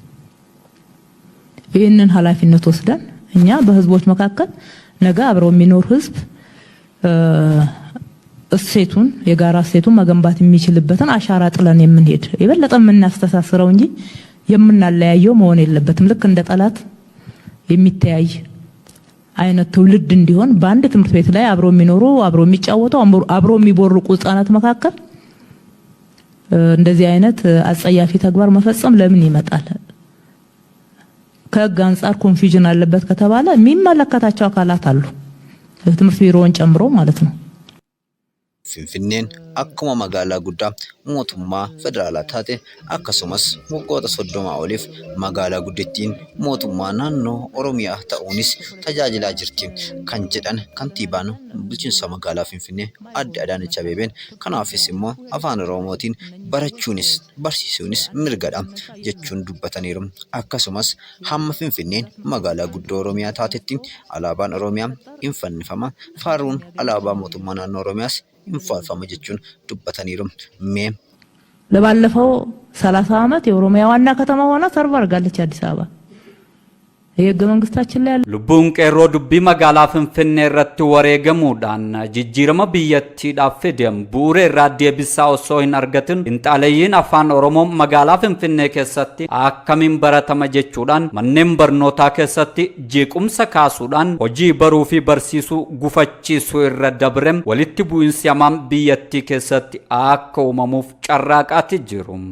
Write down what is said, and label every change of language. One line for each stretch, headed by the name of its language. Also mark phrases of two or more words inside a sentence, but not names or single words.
Amharic: ይሄንን ኃላፊነት ወስደን እኛ በህዝቦች መካከል ነገ አብረው የሚኖር ህዝብ እሴቱን የጋራ እሴቱን መገንባት የሚችልበትን አሻራ ጥለን የምንሄድ የበለጠ የምናስተሳስረው እንጂ የምናለያየው መሆን የለበትም። ልክ እንደ ጠላት የሚተያይ አይነት ትውልድ እንዲሆን በአንድ ትምህርት ቤት ላይ አብረው የሚኖሩ አብረው የሚጫወቱ አብረው የሚቦርቁ ህጻናት መካከል እንደዚህ አይነት አጸያፊ ተግባር መፈጸም ለምን ይመጣል? ከህግ አንፃር ኮንፊውዥን አለበት ከተባለ የሚመለከታቸው አካላት አሉ፣ ትምህርት ቢሮውን ጨምሮ ማለት ነው።
Oromo: Finfinneen akkuma magaalaa guddaa mootummaa federaalaa taate akkasumas waggoota 30 oliif magaalaa guddittiin mootummaa naannoo Oromiyaa ta'uunis tajaajilaa jirti kan jedhan kantiibaan bulchiinsa magaalaa Finfinnee Aadde Adaanech Abeebeen. Kanaafis immoo afaan Oromootiin barachuunis barsiisuunis mirgadha jechuun dubbataniiru. Akkasumas hamma Finfinneen magaalaa guddoo Oromiyaa taatetti alaabaan Oromiyaa hin fannifama, faaruun alaabaa mootummaa naannoo Oromiyaas infalfama jechuun dubbataniiru.
Amharic: ለባለፈው 30 ዓመት የኦሮሚያ ዋና ከተማ ሆና ሰርቭ አድርጋለች አዲስ አበባ። የህገ መንግስታችን ላይ
Oromo: lubbuun qeerroo dubbii magaalaa Finfinnee irratti wareegamuudhaan jijjiirama biyyattiidhaaf fidem bu'uura irraa deebisaa osoo hin argatin inxaaleeyyiin afaan Oromoo magaalaa Finfinnee keessatti akkamiin baratama jechuudhaan manneen barnootaa keessatti jeequmsa kaasuudhaan hojii baruu fi barsiisuu gufachiisuu irra dabrem walitti bu'iinsi hamaan biyyattii keessatti akka uumamuuf carraaqaatti jiru.